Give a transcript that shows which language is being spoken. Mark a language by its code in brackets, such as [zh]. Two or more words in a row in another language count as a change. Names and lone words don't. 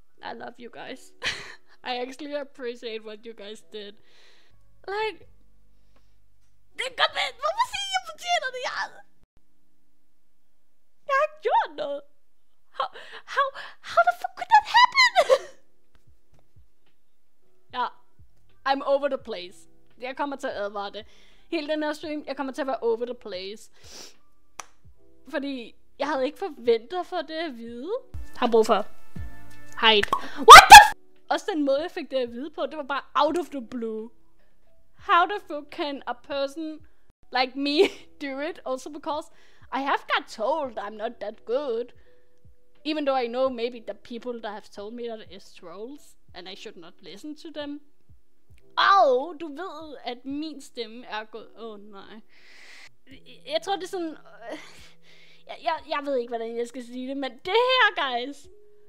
[en] I love you guys. I actually appreciate what you guys did. Like, [da] det er godt, men hvorfor siger jeg fortjener det? Jeg har ikke gjort noget. [en] How the fuck could that happen? Ja, I'm over the place. [da] Jeg kommer til at advare det. Hele den her stream, jeg kommer til at være [en] over the place. [da] Fordi jeg havde ikke forventet for det at vide. Har brug for hide. [en] What the [da] Også den måde jeg fik det at vide på, det var bare [en] out of the blue. How the fuck can a person like me do it? Also because I have got told I'm not that good. Even though I know maybe the people that have told me that is trolls, and I should not listen to them. [da] Du ved, at min stemme er gået. Nej. Jeg tror, det er sådan... Jeg ved ikke, hvordan jeg skal sige det, men det her, guys...